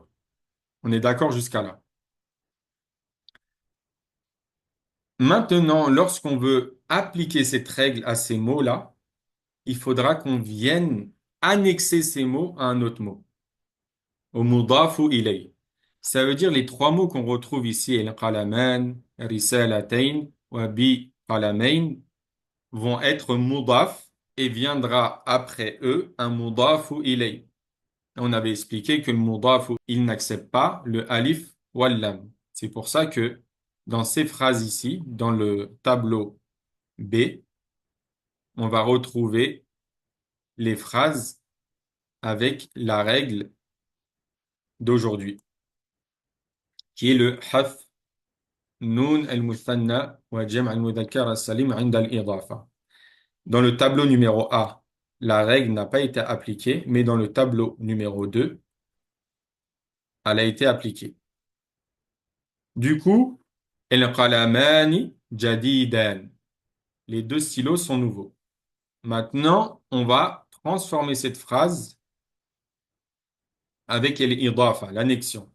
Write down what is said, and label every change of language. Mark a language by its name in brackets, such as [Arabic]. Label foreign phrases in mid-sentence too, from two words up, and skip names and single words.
[French] On est d'accord jusqu'à là. Maintenant, lorsqu'on veut appliquer cette règle à ces mots-là, il faudra qu'on vienne annexer ces mots à un autre mot, au mudaf ou ilay. Ça veut dire les trois mots qu'on retrouve ici, [Arabic] القلمان، رسالتين، وبقلمين, [French] vont être mudaf et viendra après eux un mudaf ou ilay. On avait expliqué que le mudaf, il n'accepte pas le alif ou lam. C'est pour ça que dans ces phrases ici, dans le tableau B, on va retrouver les phrases avec la règle d'aujourd'hui, qui est le [Arabic] حذف نون المثنى وجمع المذكر السالم عند الإضافة. [French] Dans le tableau numéro A, la règle n'a pas été appliquée, mais dans le tableau numéro 2, elle a été appliquée. Du coup, [Arabic] القلمان جديدان. [French] Les deux stylos sont nouveaux. Maintenant, on va transformer cette phrase avec l'idafa, l'annexion.